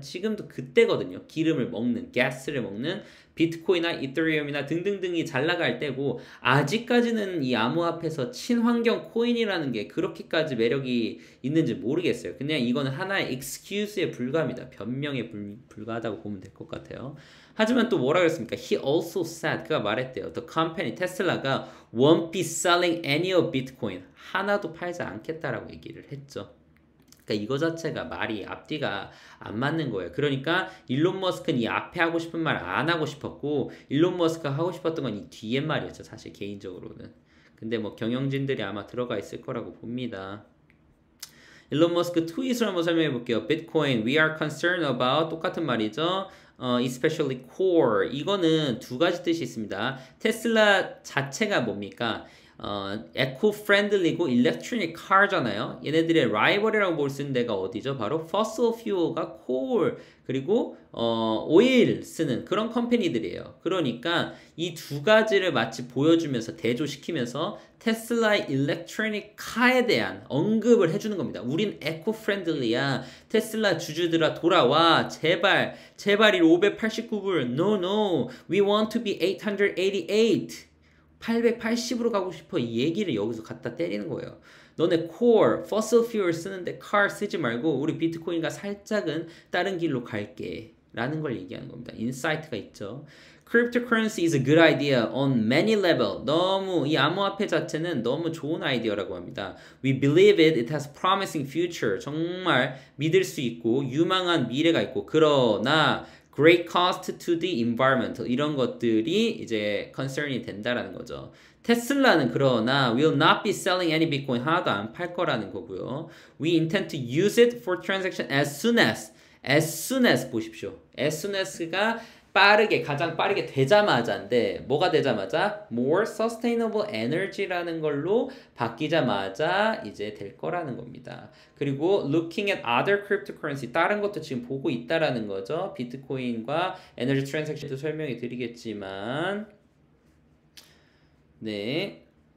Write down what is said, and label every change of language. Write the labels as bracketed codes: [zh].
[ko] 지금도 그때거든요. 기름을 먹는, 가스를 먹는 비트코인이나 이더리움이나 등등등이 잘 나갈 때고 아직까지는 이 암호화폐에서 친환경 코인이라는 게 그렇게까지 매력이 있는지 모르겠어요. 그냥 이거는 하나의 excuse에 불과합니다. 변명에 불과하다고 보면 될 것 같아요. 하지만 또 뭐라 그랬습니까? [en] He also said, [ko] 그가 말했대요. [en] The company, 테슬라가 won't be selling any of Bitcoin. [ko] 하나도 팔지 않겠다라고 얘기를 했죠. 그러니까 이거 자체가 말이 앞뒤가 안 맞는 거예요. 그러니까 일론 머스크는 이 앞에 하고 싶은 말 안 하고 싶었고 일론 머스크가 하고 싶었던 건 이 뒤에 말이었죠. 사실 개인적으로는. 근데 뭐 경영진들이 아마 들어가 있을 거라고 봅니다. 일론 머스크 트윗을 한번 설명해 볼게요. [en] Bitcoin, we are concerned about [ko] 똑같은 말이죠. [en] especially core. [ko] 이거는 두 가지 뜻이 있습니다. 테슬라 자체가 뭡니까? 에코-프렌들리고 일렉트로닉 카잖아요. 얘네들의 라이벌이라고 볼 수 있는 데가 어디죠? 바로 fossil fuel과 coal 그리고 오일 쓰는 그런 컴퍼니들이에요. 그러니까 이 두 가지를 마치 보여주면서 대조시키면서 테슬라의 일렉트로닉 카에 대한 언급을 해주는 겁니다. 우린 에코-프렌들리야. 테슬라 주주들아 돌아와. 제발 이 589불. [en] No, no. We want to be 888. [ko] 880으로 가고 싶어. 이 얘기를 여기서 갖다 때리는 거예요. 너네 core, fossil fuel 쓰는데 car 쓰지 말고 우리 비트코인과 살짝은 다른 길로 갈게 라는 걸 얘기하는 겁니다. 인사이트가 있죠. [en] Cryptocurrency is a good idea on many level. [ko] 너무 이 암호화폐 자체는 너무 좋은 아이디어라고 합니다. [en] We believe it has promising future. [ko] 정말 믿을 수 있고 유망한 미래가 있고 그러나 [en] great cost to the environment [ko] 이런 것들이 이제 concern이 된다라는 거죠. 테슬라는 그러나 [en] will not be selling any bitcoin [ko] 하나도 안 팔 거라는 거고요. [en] We intend to use it for transaction as soon as [ko] 보십시오. as soon as가 가장 빠르게 되자마자인데 뭐가 되자마자 [en] more sustainable energy [ko] 라는 걸로 바뀌자마자 이제 될 거라는 겁니다. 그리고 [en] looking at other cryptocurrency [ko] 다른 것도 지금 보고 있다라는 거죠. 비트코인과 에너지 트랜잭션도 설명해 드리겠지만 네.